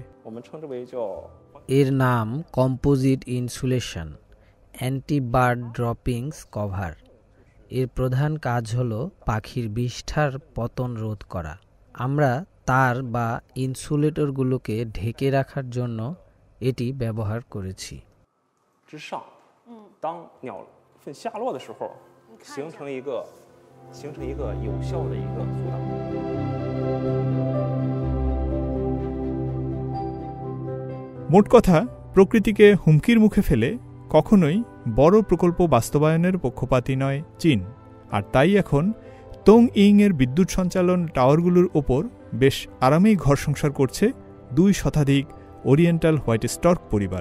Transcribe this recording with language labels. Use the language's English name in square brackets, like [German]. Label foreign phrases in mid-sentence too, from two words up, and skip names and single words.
[Bangla] এর নাম [English] composite insulation anti bird droppings cover. [Bangla] এর প্রধান কাজ হল পাখির বিষ্ঠার পতন রোধ করা। আমরা তার বা ইনসুলেটরগুলোকে ঢেকে রাখার জন্য এটি ব্যবহার করেছি। [Chinese] 之上，当鸟粪下落的时候，形成一个有效的一个阻挡。 [Bangla] মোট কথা, প্রকৃতিকে হুমকির মুখে ফেলে কখনোই বড় প্রকল্প বাস্তবায়নের পক্ষপাতী নয় চীন, আর তাই এখন তোং ইং এর বিদ্যুৎ সঞ্চালন টাওয়ারগুলোর ওপর বেশ আরামেই ঘর সংসার করছে 2 শতাধিক [English] Oriental White Stork [Bangla] পরিবার।